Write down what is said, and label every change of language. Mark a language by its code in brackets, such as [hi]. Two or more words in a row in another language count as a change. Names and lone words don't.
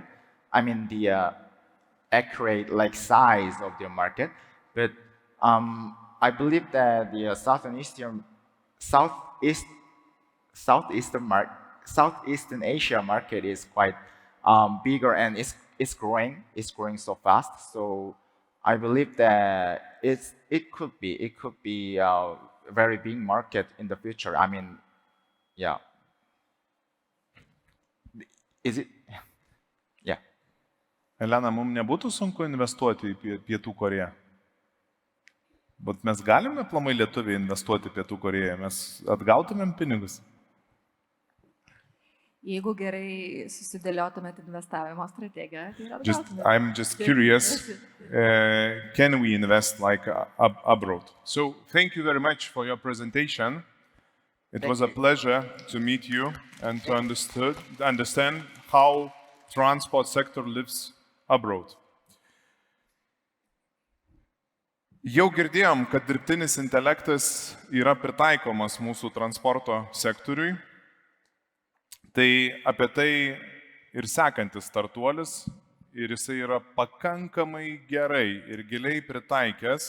[en] I mean, the accurate size of the market, but I believe that the Southeastern Asia market is quite bigger, and it's growing so fast. So I believe that it could be a very big market in the future. I mean, yeah. Is it? Yeah. [lt] Elena, mums nebūtų sunku investuoti į Pietų Koreją? Bet mes galime aplamai lietuviai investuoti Pietų Koreją, mes atgautumėm pinigus? Jeigu gerai susidėliotumėt investavimo strategiją, tai atgautumėt. [en] I'm just curious, can we invest abroad? So thank you very much for your presentation. It was a pleasure to meet you and to understand how transport sector lives abroad. [lt] Jau girdėjom, kad dirbtinis intelektas yra pritaikomas mūsų transporto sektoriui. Tai apie tai ir sekantis startuolis, ir jisai yra pakankamai gerai ir giliai pritaikęs.